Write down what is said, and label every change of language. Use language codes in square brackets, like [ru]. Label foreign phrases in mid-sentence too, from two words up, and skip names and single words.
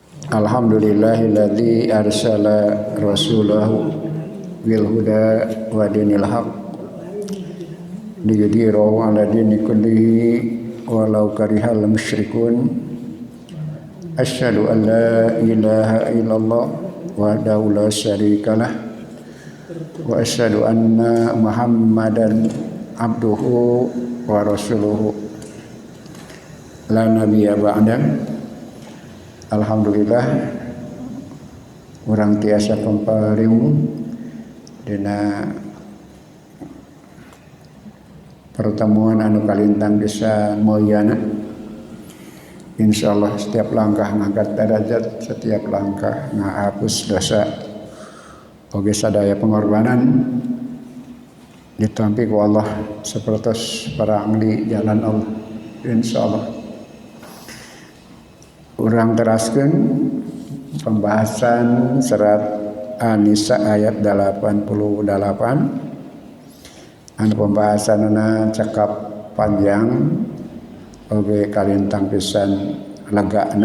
[ar] الحمد لله الذي أرسل رسوله بالهدى ودين الحق ليظهره على الدين كله ولو كره المشركون. أشهد أن لا إله إلا الله وحده لا شريك له وأشهد أن محمدا عبده ورسوله لا نبي بعده. [su] Alhamdulillah urang tiasa pampariung dina pertemuan anu kalintang desa Moyana. Insyaallah setiap langkah ngangkat derajat, setiap langkah ngahapus dosa, oge sadaya pengorbanan ditampi ku Allah sapertos parang di jalan Allah. Insyaallah urang teraskeun pembahasan serat An-Nisa ayat 88 anu pembahasanna cekap panjang oge kalintang pisan legana.